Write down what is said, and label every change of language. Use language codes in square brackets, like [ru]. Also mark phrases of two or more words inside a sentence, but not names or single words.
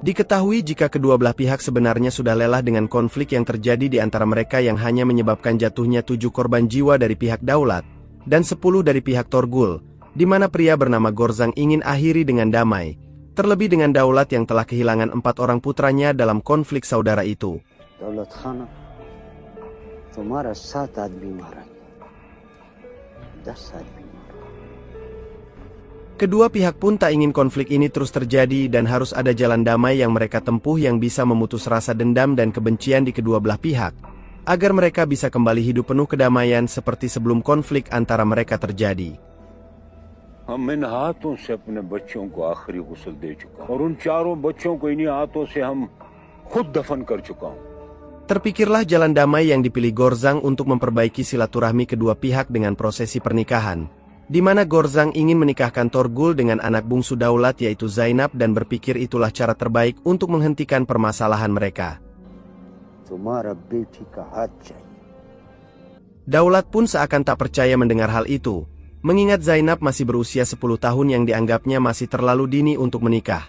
[id] Diketahui jika kedua belah pihak sebenarnya sudah lelah dengan konflik yang terjadi di antara mereka yang hanya menyebabkan jatuhnya 7 korban jiwa dari pihak Daulat, dan 10 dari pihak Torgul, di mana pria bernama Gorzang ingin akhiri dengan damai, terlebih dengan Daulat yang telah kehilangan 4 orang putranya dalam konflik saudara itu. [hi] Daulat Khana, तुम्हारा 7 आदमी मारा, 10 आदमी. [id] Kedua pihak pun tak ingin konflik ini terus terjadi dan harus ada jalan damai yang mereka tempuh yang bisa memutus rasa dendam dan kebencian di kedua belah pihak, agar mereka bisa kembali hidup penuh kedamaian seperti sebelum konflik antara mereka terjadi. [hi] हम इन हाथों से अपने बच्चों को आखिरी गुस्ल दे चुका और उन 4 बच्चों को इन्हीं हाथों से हम खुद दफन कर चुका हूं. [id] Terpikirlah jalan damai yang dipilih Gorzang untuk memperbaiki silaturahmi kedua pihak dengan prosesi pernikahan, di mana Gorzang ingin menikahkan Torgul dengan anak bungsu Daulat yaitu Zainab dan berpikir itulah cara terbaik untuk menghentikan permasalahan mereka. Daulat pun seakan tak percaya mendengar hal itu, mengingat Zainab masih berusia 10 tahun yang dianggapnya masih terlalu dini untuk menikah.